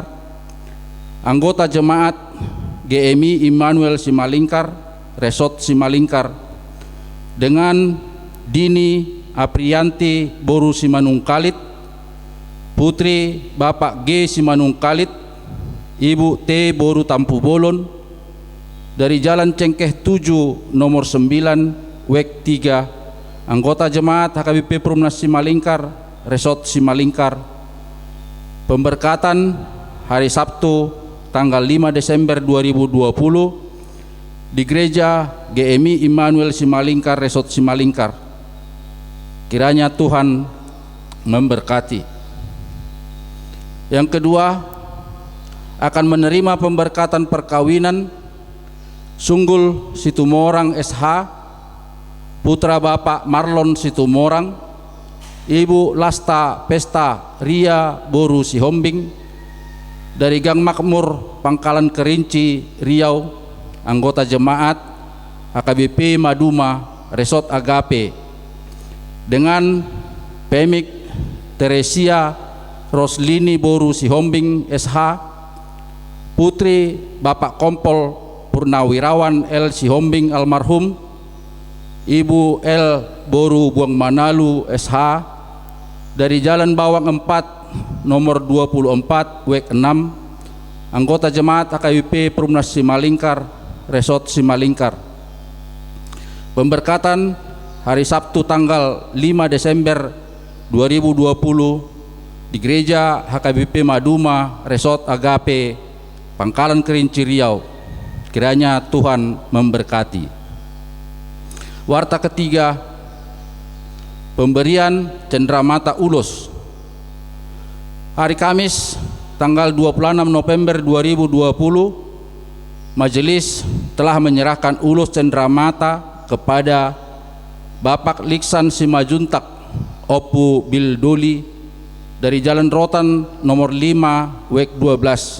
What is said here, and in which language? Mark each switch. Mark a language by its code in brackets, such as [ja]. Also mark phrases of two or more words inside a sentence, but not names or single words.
[id] anggota jemaat GMI Immanuel Simalingkar, Resort Simalingkar, dengan Dini Aprianti Boru Simanungkalit, putri Bapak G Simanungkalit, Ibu T Boru Tampu Bolon, dari Jalan Cengkeh 7 nomor 9 WEK 3, anggota jemaat HKBP Perumnas Simalingkar, Resort Simalingkar. Pemberkatan hari Sabtu tanggal 5 Desember 2020 di Gereja GMI Immanuel Simalingkar, Resort Simalingkar. Kiranya Tuhan memberkati. Yang kedua, akan menerima pemberkatan perkawinan Sunggul Situmorang SH, putra Bapak Marlon Situmorang, Ibu Lasta Pesta Ria Boru Sihombing, dari Gang Makmur Pangkalan Kerinci Riau, anggota jemaat HKBP Maduma Resort Agape, dengan Pemik Teresia Roslini Boru Sihombing SH, putri Bapak Kompol Purnawirawan L Sihombing almarhum, Ibu L Boru Buang Manalu SH, dari Jalan Bawang 4 nomor 24 WEK 6, anggota jemaat HKBP Perumnas Simalingkar, Resort Simalingkar. Pemberkatan hari Sabtu tanggal 5 Desember 2020 di Gereja HKBP Maduma Resort Agape Pangkalan Kerinci Riau. Kiranya Tuhan memberkati. Warta ketiga, pemberian cenderamata ulos. Hari Kamis tanggal 26 November 2020, majelis telah menyerahkan ulos cenderamata kepada Bapak Liksan Simajuntak Opu Bildoli dari Jalan Rotan nomor 5 WEK 12.